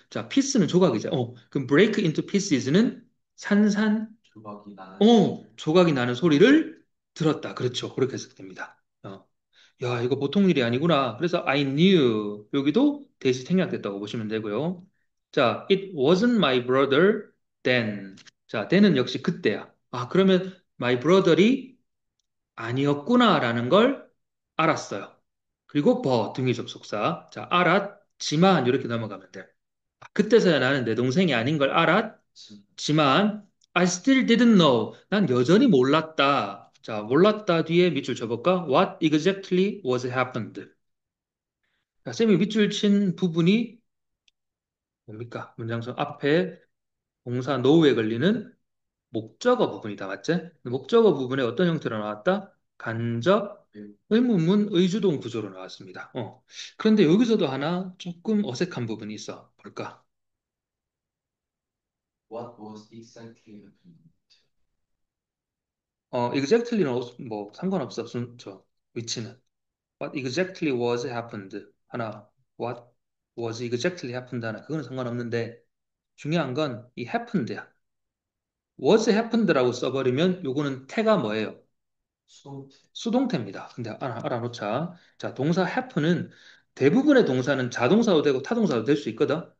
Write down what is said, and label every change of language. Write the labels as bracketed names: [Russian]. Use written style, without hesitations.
[Korean] 자, piece는 조각이죠. 그럼 break into pieces는 산산, 조각이 나는 소리. 조각이 나는 소리를 들었다. 그렇죠. 그렇게 해석됩니다. 야, 이거 보통 일이 아니구나. 그래서 I knew 여기도 대시 생략됐다고 보시면 되고요. [English] 자, it wasn't my brother then. [Korean] 자, then은 역시 그때야. 아, 그러면 my brother이 아니었구나라는 걸 알았어요. 그리고 등의 접속사. 자, 알았지만 이렇게 넘어가면 돼. 그때서야 나는 내 동생이 아닌 걸 알았지만 [English] I still didn't know. [Korean] 난 여전히 몰랐다. 자, 몰랐다 뒤에 밑줄 쳐볼까? [English] What exactly was happened? [Korean] 자, 쌤이 밑줄 친 부분이 뭡니까? 문장성 앞에 동사 no에 걸리는 목적어 부분이다. 맞지? 목적어 부분에 어떤 형태로 나왔다? 간접 의문문 의주동 구조로 나왔습니다. 그런데 여기서도 하나 조금 어색한 부분이 있어. 볼까? [English] What was exactly happening? [Korean] exactly는 뭐 상관없어. 위치는. [English] What exactly was happened? [Korean] 하나. [English] What was exactly happened? [Korean] 하나. 그거는 상관없는데 중요한 건 이 happened야. was happened라고 써버리면 요거는 태가 뭐예요? 수동태. 수동태입니다. 근데 알아놓자. 자, 동사 happen은 대부분의 동사는 자동사도 되고 타동사도 될 수 있거든.